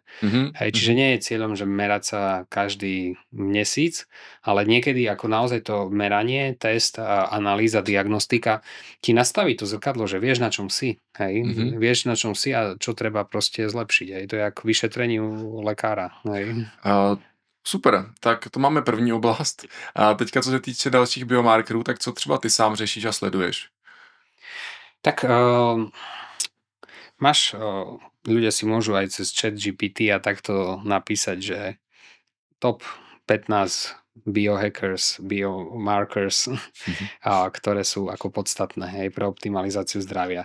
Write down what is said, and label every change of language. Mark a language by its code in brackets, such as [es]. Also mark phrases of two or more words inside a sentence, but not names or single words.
[sk] Hej, čiže nie je cieľom, že merať sa každý mesíc, ale niekedy ako naozaj to meranie, test, analýza, diagnostika ti nastaví to zrkadlo, že vieš na čom si, hej, vieš na čom si a čo treba proste zlepšiť, hej, to je ako vyšetrenie u lekára, hej. [cs] Super, tak to máme první oblast. A teďka, co se týče dalších biomarkerů, tak co třeba ty sám řešíš a sleduješ? [sk] Tak ľudia si môžu aj cez ChatGPT a takto napísať, že top 15 [en] biohackers, biomarkers, [sk] ktoré sú ako podstatné, hej, pre optimalizáciu zdravia.